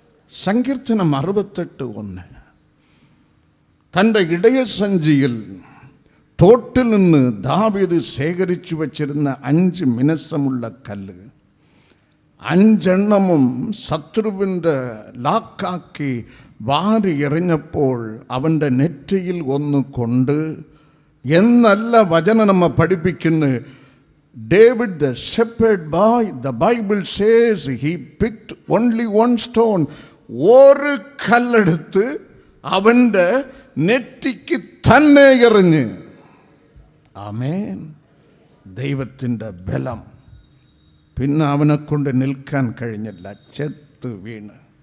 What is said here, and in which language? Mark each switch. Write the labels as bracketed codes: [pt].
[ml] സങ്കീർത്തനം 68:1. തൻ്റെ ഇടയസഞ്ചിയിൽ തോട്ടിൽ നിന്ന് ദാവീദ് ശേഖരിച്ചു വച്ചിരുന്ന 5 മിനുസമുള്ള കല്ല് 5 ശത്രുവിൻ്റെ ലാക്കാക്കി വാരി എറിഞ്ഞപ്പോൾ അവൻ്റെ നെറ്റിയിൽ ഒന്ന് കൊണ്ട് എന്നല്ല വചനം നമ്മെ പഠിപ്പിക്കുന്നു. [en] David the shepherd boy, the Bible says he picked only one stone. [ml] ഒരു കല്ലെടുത്ത് അവൻ്റെ നെറ്റിക്ക് തന്നെ എറിഞ്ഞ്. ആമേൻ. ദൈവത്തിൻ്റെ ബലം. പിന്നെ അവനെ കൊണ്ട് നിൽക്കാൻ കഴിഞ്ഞില്ല, ചെത്ത് വീണ്.